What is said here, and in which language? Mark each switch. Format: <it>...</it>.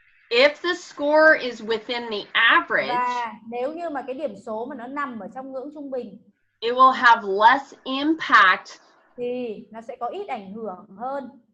<en>If the score is within the average,</en> <vi>Và nếu như mà cái điểm số mà nó nằm ở trong ngưỡng trung bình,</vi> <en>it will have less impact</en> <vi>thì nó sẽ có ít ảnh hưởng hơn.</vi>